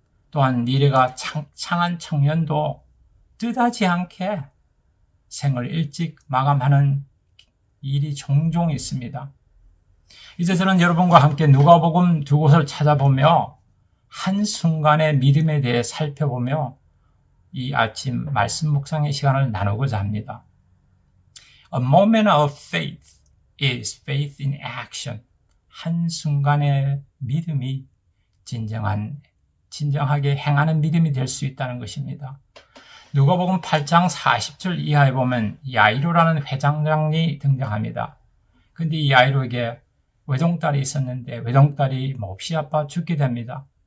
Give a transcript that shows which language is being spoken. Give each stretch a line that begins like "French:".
Korean: 또한 미래가 창창한 청년도 뜻하지 않게 생을 일찍 마감하는 일이 종종 있습니다. 이제 저는 여러분과 함께 누가복음 두 곳을 찾아보며 한순간의 믿음에 대해 살펴보며 이 아침 말씀 묵상의 시간을 나누고자 합니다.
English: A moment of faith is faith in action.
Korean: 한순간의 믿음이 진정하게 행하는 믿음이 될 수 있다는 것입니다. 누가복음 8장 40절 이하에 보면 야이로라는 회장장이 등장합니다. 근데 이 야이로에게 외동딸이 있었는데 외동딸이 몹시 아파 죽게 됩니다.